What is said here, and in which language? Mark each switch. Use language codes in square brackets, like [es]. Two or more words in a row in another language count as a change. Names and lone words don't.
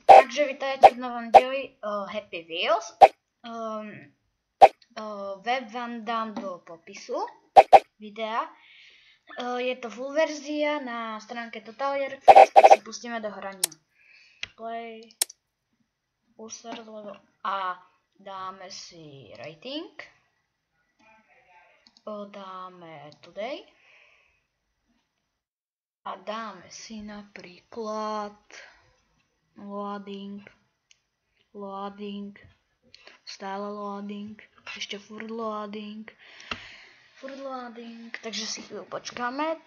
[sk] Takže vítajte v novom dieli Happy Wheels. Web vám dám do popisu videa. Je to full verzia na stránke Total Airfest, tak si pustíme do hrania. [en] Play, user level [sk] a dáme si rating. Dáme today. A dáme si napríklad loading, stále loading, ešte furt loading, takže si chvíľu počkáme.